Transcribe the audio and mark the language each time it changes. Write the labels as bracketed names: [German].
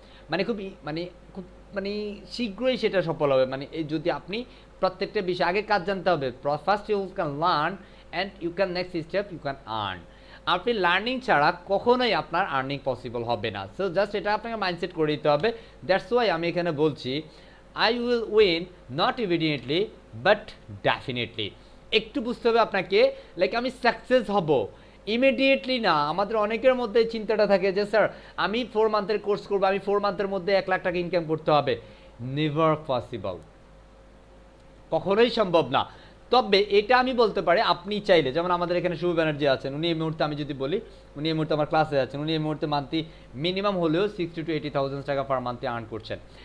[Bangla] মানে খুব মানে শীঘ্রই সেটা সফল হবে। মানে এই যদি আপনি প্রত্যেকটা বিষয় আগে কাজ জানতে হবে। [English] First you can learn and you can next step you can earn. [Bangla] আপনি লার্নিং ছাড়া কখনোই আপনার আর্নিং পসিবল হবে না। সো জাস্ট এটা আপনাকে মাইন্ডসেট করে দিতে হবে। [English] that's why [Bangla] আমি এখানে বলছি [English] I will win not immediately but definitely। [Bangla] একটু বুঝতে হবে আপনাকে, লাইক আমি সাকসেস হব ইমিডিয়েটলি না। আমাদের অনেকের মধ্যে চিন্তাটা থাকে যে স্যার আমি 4 মান্থের কোর্স করবো, আমি 4 মান্থের মধ্যে 1 লাখ টাকা ইনকাম করতে হবে। [English] never possible, [Bangla] কখনোই সম্ভব না। তবে এটা আমি বলতে পারি আপনি চাইলে, যেমন আমাদের এখানে শুভ ব্যানার্জি আছেন, উনি এই মুহূর্তে আমি যদি বলি উনি এই মুহূর্তে আমার ক্লাসে আছেন, উনি এই মুহূর্তে মান্থলি মিনিমাম হলেও 60 to 80,000 টাকা পার মান্থে আর্ন করছেন।